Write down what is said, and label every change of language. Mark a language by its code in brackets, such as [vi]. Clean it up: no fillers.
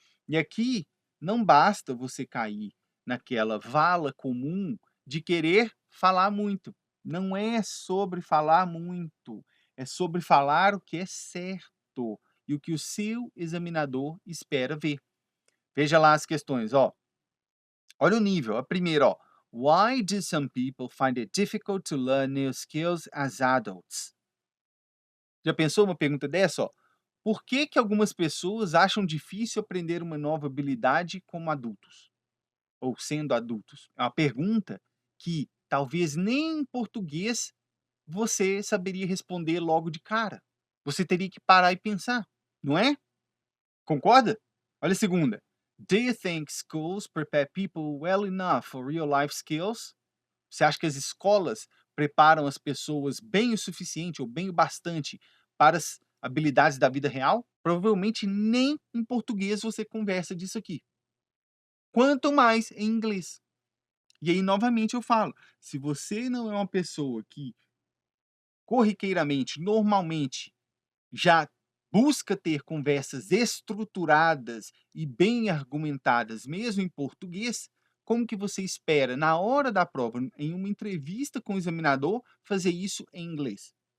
[pt] E aqui não basta você cair naquela vala comum de querer falar muito. Não é sobre falar muito, é sobre falar o que é certo e o que o seu examinador espera ver. Veja lá as questões, ó. Olha o nível. A primeira, ó. [en] Why do some people find it difficult to learn new skills as adults? [pt] Já pensou uma pergunta dessa, ó? Por que que algumas pessoas acham difícil aprender uma nova habilidade como adultos? Ou sendo adultos? É uma pergunta que talvez nem em português você saberia responder logo de cara. Você teria que parar e pensar, não é? Concorda? Olha a segunda. [en] Do you think schools prepare people well enough for real life skills? [pt] Você acha que as escolas preparam as pessoas bem o suficiente ou bem o bastante para as habilidades da vida real? Provavelmente nem em português você conversa disso aqui. Quanto mais em inglês. E aí, novamente, eu falo: se você não é uma pessoa que corriqueiramente, normalmente, já busca ter conversas estruturadas e bem argumentadas, mesmo em português, como que você espera, na hora da prova, em uma entrevista com o examinador, fazer isso em inglês?